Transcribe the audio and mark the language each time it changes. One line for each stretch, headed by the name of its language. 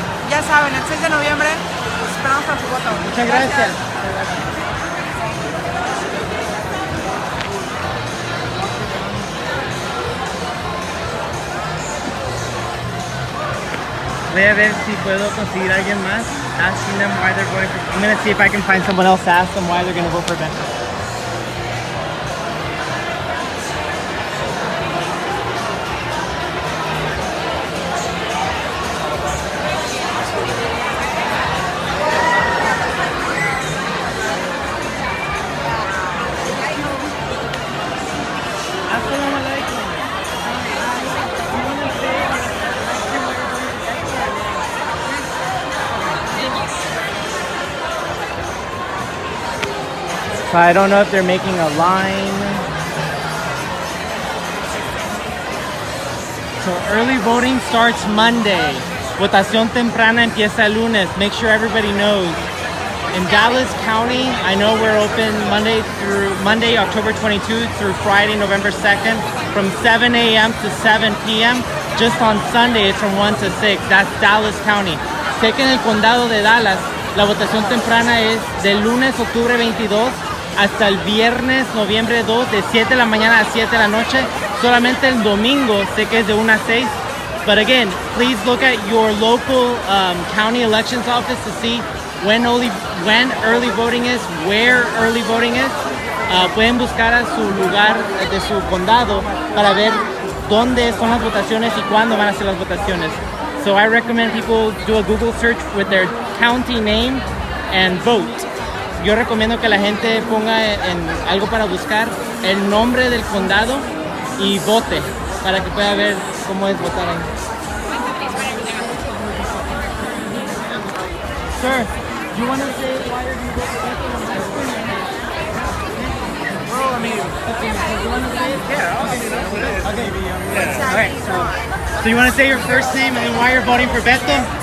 Spanish: Ya saben, el 6 de noviembre los esperamos para su voto. Muchas gracias. Voy a ver si puedo conseguir a alguien más.
English: Asking them why they're voting for. I'm gonna see if I can find someone else to ask them why they're gonna vote for Beto. So I don't know if they're making a line. So early voting starts Monday.
Spanish: Votación temprana empieza el lunes.
English: Make sure everybody knows. In Dallas County, I know we're open Monday, October 22nd through Friday, November 2nd, from 7 a.m. to 7 p.m. Just on Sunday, it's from 1 to 6. That's Dallas County.
Spanish: Sé que en el condado de Dallas, la votación temprana es del lunes, octubre 22, hasta el viernes, noviembre 2, de 7 de la mañana a 7 de la noche. Solamente el domingo, sé que es de 1 a 6.
English: But again, please look at your local county elections office to see when early voting is, where early voting is.
Spanish: Pueden buscar a su lugar de su condado para ver dónde son las votaciones y cuándo van a ser las votaciones.
English: So I recommend people do a Google search with their county name and vote.
Spanish: Yo recomiendo que la gente ponga en algo para buscar el nombre del condado y vote para que pueda ver cómo es votar ahí.
English: Sir, do you want to say why are you voting? Well, I mean, do you want to say it? Yeah, I'll give you that. Okay. Yeah. All right. So you want to say your first name and then why you're voting for Beto?